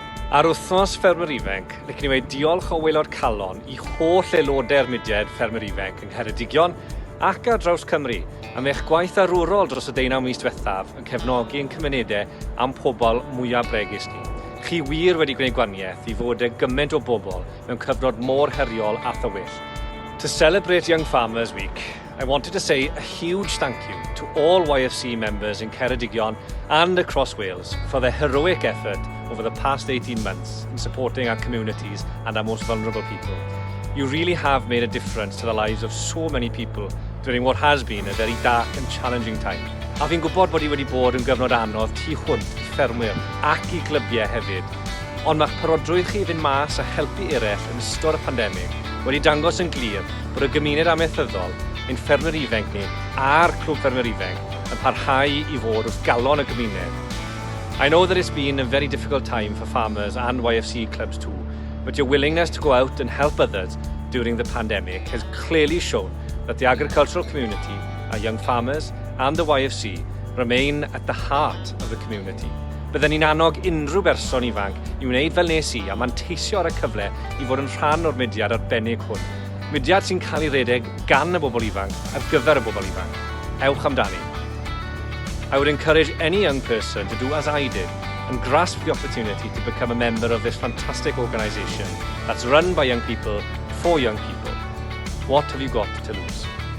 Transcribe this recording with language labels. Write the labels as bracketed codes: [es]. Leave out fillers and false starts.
[cy] Ar wythnos Ffermwyr Ifanc, licen ni wedi diolch o Waelod Calon i holl aelodau'r mudiad Ffermwyr Ifanc yng Ngheredigion ac ar draws Cymru am eich gwaith arwrol dros y 19 mis diwethaf yn cefnogi ein cymunedau am pobl mwyaf bregus ni. Chi wir wedi gwneud gwaniaeth i fod y gymaint o bobl mewn cyfnod mor heriol a thywyll. [en] To celebrate Young Farmers Week, I wanted to say a huge thank you to all YFC members in Ceredigion and across Wales for their heroic effort over the past 18 months in supporting our communities and our most vulnerable people. You really have made a difference to the lives of so many people during what has been a very dark and challenging time. [cy] A fi'n gwybod bod I wedi bod yn gyfnod anodd tu hwnt I ffermwyr ac I glybiau hefyd. Ond mae'ch parodrwydd chi fynd mas a helpu eraill yn ystod y pandemig wedi dangos yn glir bod y gymuned amaethyddol, ein ffermwyr ifanc ni a'r clwb ffermwyr ifanc yn parhau I fod wrth galon y gymuned. [en] I know that it's been a very difficult time for farmers and YFC clubs too, but your willingness to go out and help others during the pandemic has clearly shown that the agricultural community, our young farmers and the YFC remain at the heart of the community. [cy] Byddwn ni'n annog unrhyw berson ifanc I wneud fel nes I a manteisio ar y cyfle I fod yn rhan o'r mudiad arbennig hwn. Mudiad sy'n cael ei redeg gan y bobl ifanc ar gyfer y bobl ifanc. Ewch amdani. [en] I would encourage any young person to do as I did and grasp the opportunity to become a member of this fantastic organisation that's run by young people for young people. What have you got to lose?